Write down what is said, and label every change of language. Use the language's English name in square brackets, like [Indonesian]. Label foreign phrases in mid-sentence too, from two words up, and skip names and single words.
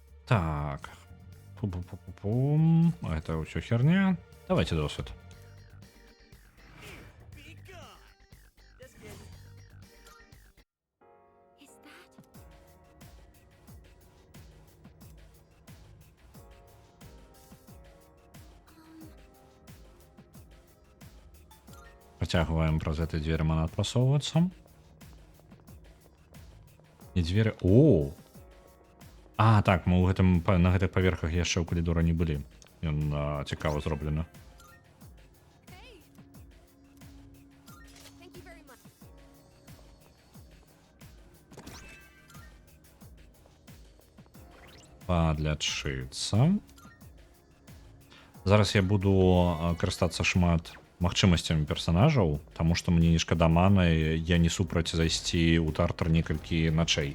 [Russian] Так. Пум-пум-пум-пум. Это все херня. [Ukrainian] Давайте досвід. [English] Be gone. Just kidding. Is that? [Belarusian] Працягваем праз гэты дзверы манат прасоўвацца. І дзверы... О! А, так, мы ў гэтым, на гэтых паверхах яшчэ ў калідора не былі. Ён цікава зроблена. Hey! Thank you very much. Падлячыцца. Зараз я буду карыстацца шмат магчымасцямі персанажаў, таму што мне не шкада маны, я не супраць зайсці ў тартар некалькі начэй.